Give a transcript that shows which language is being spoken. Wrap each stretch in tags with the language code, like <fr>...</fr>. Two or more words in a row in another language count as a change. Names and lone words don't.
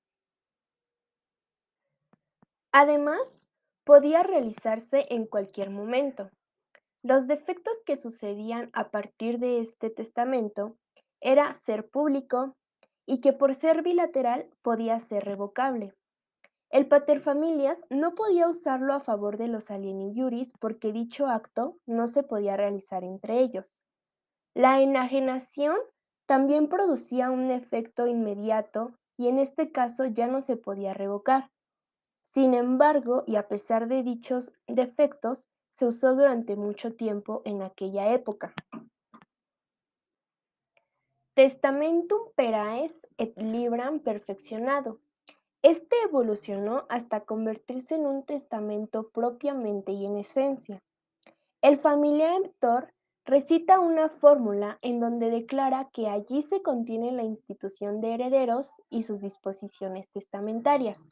<es>Además, podía realizarse en cualquier momento. Los defectos que sucedían a partir de este testamento era ser público y que por ser bilateral podía ser revocable. El paterfamilias no podía usarlo a favor de los</es> <la>alieni iuris</la> <es>porque dicho acto no se podía realizar entre ellos. La enajenación también producía un efecto inmediato y en este caso ya no se podía revocar. Sin embargo, y a pesar de dichos defectos, se usó durante mucho tiempo en aquella época.</es> <la>Testamentum peraes et libram perfeccionado.</la> <es>Este evolucionó hasta convertirse en un testamento propiamente y en esencia. El familiar-emptor recita una fórmula en donde declara que allí se contiene la institución de herederos y sus disposiciones testamentarias.</es>